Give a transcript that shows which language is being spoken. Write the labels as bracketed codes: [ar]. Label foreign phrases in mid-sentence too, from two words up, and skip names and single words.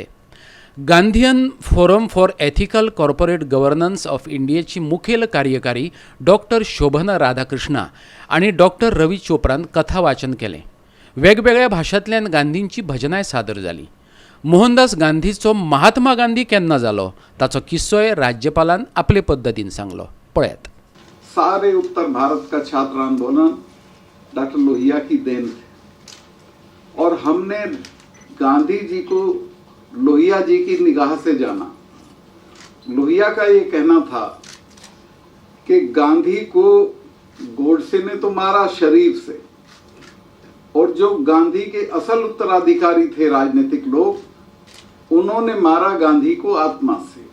[kok] गांधीयन फोरम फॉर एथिकल कॉर्पोरेट गव्हर्नन्स ऑफ इंडियाची मुखेल कार्यकारी डॉक्टर शोभना राधाकृष्णा आणि डॉक्टर रवी चोप्रान कथा वाचन केलें। वेगवेगळ्या भाशांतल्यान गांधींची भजनाय सादर जाली। मोहनदास गांधीचो महात्मा गांधी केन्ना जालो ताचो किस्सोय राज्यपालान आपले पद्धतीन सांगलो। पळयात। [hi] सारे उत्तर भारत का छात्र आंदोलन डॉक्टर लोहिया की देन थी और हमने गांधी जी को लोहिया जी की निगाह से जाना। लोहिया का ये कहना था कि गांधी को गोडसे ने तो मारा शरीर से, और जो गांधी के असल उत्तराधिकारी थे राजनीतिक लोग, उन्होंने मारा गांधी को आत्मा से।